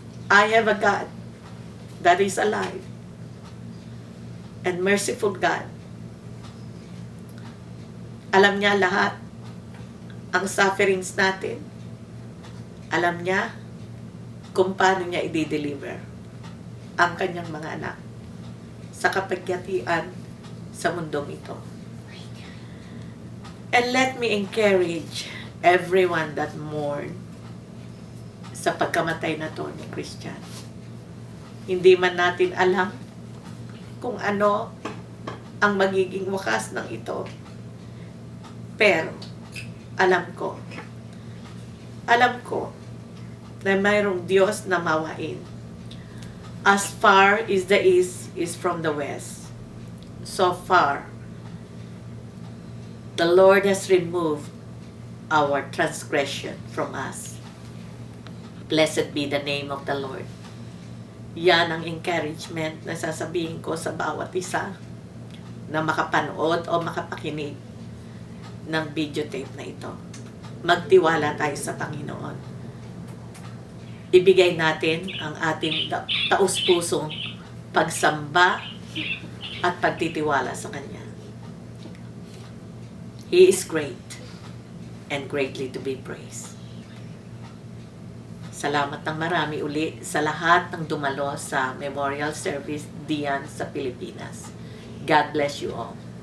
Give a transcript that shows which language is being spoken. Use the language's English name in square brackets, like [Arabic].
[English] I have a God that is alive and merciful God. [Filipino] Alam niya lahat ang sufferings natin. Alam niya kung paano niya i-deliver ang kanyang mga anak sa kapagyatian sa mundong ito. [English] And let me encourage everyone that mourn [Filipino] sa pagkamatay na to [English] ni Christian. [Filipino] Hindi man natin alam kung ano ang magiging wakas ng ito. Pero, alam ko na mayroong Diyos na mawain. [English] As far as the east is from the west, so far, the Lord has removed our transgression from us. Blessed be the name of the Lord. [Filipino] Yan ang encouragement na sasabihin ko sa bawat isa na makapanood o makapakinig ng videotape na ito. Magtiwala tayo sa Panginoon. Ibigay natin ang ating taus-pusong pagsamba at pagtitiwala sa Kanya. [English] He is great and greatly to be praised. [Filipino] Salamat ng marami uli sa lahat ng dumalo sa memorial service diyan sa Pilipinas. [English] God bless you all.